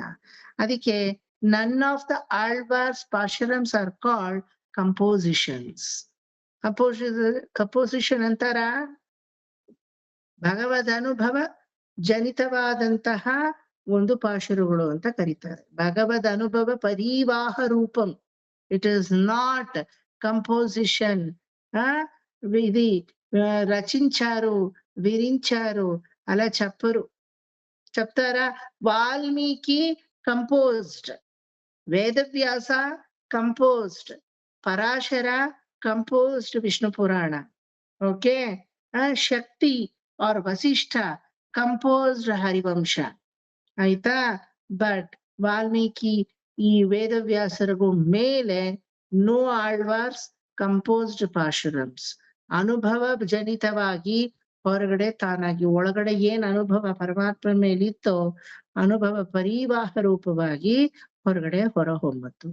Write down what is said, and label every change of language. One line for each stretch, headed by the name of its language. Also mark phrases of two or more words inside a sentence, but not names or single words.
English: ಅದಕ್ಕೆ none of the Alwars pasurams are called compositions.
Kannada: ಕಂಪೋಸಿಷನ್ ಅಂತಾರ ಭಗವದ್ ಅನುಭವ ಜನಿತವಾದಂತಹ ಒಂದು ಪಾಶುರಗಳು ಅಂತ ಕರೀತಾರೆ. ಭಗವದ್ ಅನುಭವ ಪರಿವಾಹ ರೂಪಂ.
English: it is not composition.
Telugu: ఇది రచించారు, విరించారు అలా చెప్పరు. చెప్తారా?
English: Valmiki composed, Vedavyasa composed, Parashara composed Vishnu Purana. okay, Shakti or Vasishtha composed Harivamsha ಆಯ್ತಾ.
Kannada: ಬಟ್ ವಾಲ್ಮೀಕಿ ಈ ವೇದವ್ಯಾಸರಿಗೂ ಮೇಲೆ
English: no Alwars composed pasurams.
Kannada: ಅನುಭವ ಜನಿತವಾಗಿ ಹೊರಗಡೆ ತಾನಾಗಿ ಒಳಗಡೆ ಏನ್ ಅನುಭವ ಪರಮಾತ್ಮ ಮೇಲಿತ್ತೋ ಅನುಭವ ಪರಿವಾಹ ರೂಪವಾಗಿ ಹೊರಗಡೆ ಹೊರಹೊಮ್ಮತ್ತು.